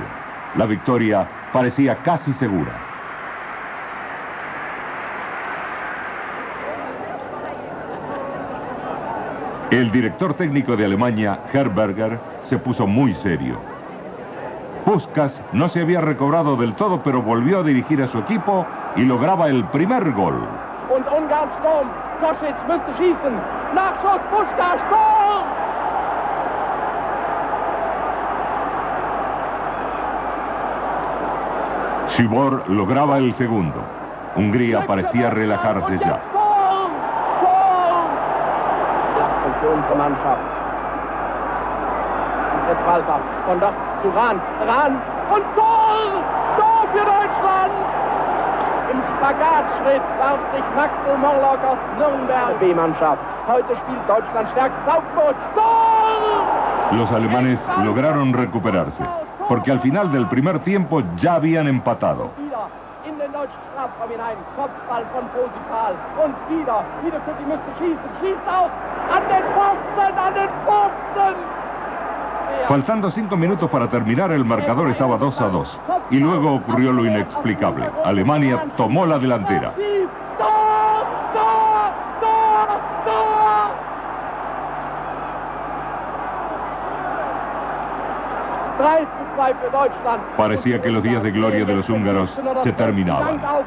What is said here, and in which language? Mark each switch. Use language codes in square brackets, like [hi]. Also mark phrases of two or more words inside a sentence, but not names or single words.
[es] La victoria parecía casi segura. El director técnico de Alemania, Herberger, se puso muy serio. Puskás no se había recobrado del todo, pero volvió a dirigir a su equipo y lograba el primer gol. [de] Und Ungarn Sturm, Kosic müsste schießen. Nachschuss, Puskás, Tor! [es] Szybor lograba el segundo. Hungría parecía relajarse ya. [de] Unsere Mannschaft. Und jetzt Walter. Von dort zu Rahn. Rahn und Tor! Tor für Deutschland! Im Spagatschritt warf sich Maxel Morlock aus Nürnberg. B-Mannschaft. Heute spielt Deutschland stärkstes Aufbot. Tor! [es] Los alemanes lograron recuperarse, porque al final del primer tiempo ya habían empatado. [de] In den deutschen Strafraum hinein. Kopfball von Posipal. Und wieder Kütti müsste schießen. Schießt auch. ¡An den Pfosten! ¡An den Pfosten! [es] Faltando 5 minutos para terminar, el marcador estaba 2-2. Y luego ocurrió lo inexplicable. Alemania tomó la delantera. [de] ¡Tor! ¡Tor! ¡Tor! ¡Tor! [es] Parecía que los días de gloria de los húngaros se terminaban.